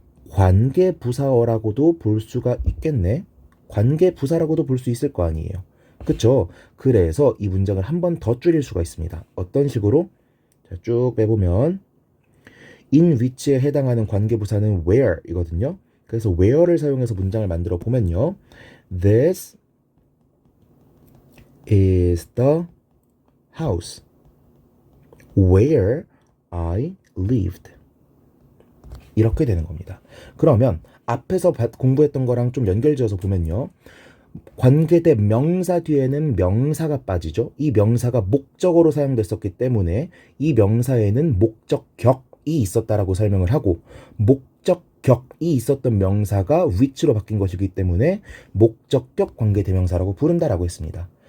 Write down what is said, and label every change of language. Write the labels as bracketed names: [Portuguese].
[Korean] 관계부사어라고도 볼 수가 있겠네. 관계부사라고도 볼 수 있을 거 아니에요. 그쵸? 그래서 이 문장을 한 번 더 줄일 수가 있습니다. 어떤 식으로? 자, 쭉 빼보면 in which에 해당하는 관계부사는 where 이거든요. 그래서 where를 사용해서 문장을 만들어 보면요. [English] This is the house where I lived. [Korean] 이렇게 되는 겁니다. 그러면 앞에서 공부했던 거랑 좀 연결지어서 보면요. 관계대 명사 뒤에는 명사가 빠지죠. 이 명사가 목적어로 사용됐었기 때문에 이 명사에는 목적격이 있었다라고 설명을 하고 목적격이 있었던 명사가 which로 바뀐 것이기 때문에 목적격 관계대명사라고 부른다라고 했습니다.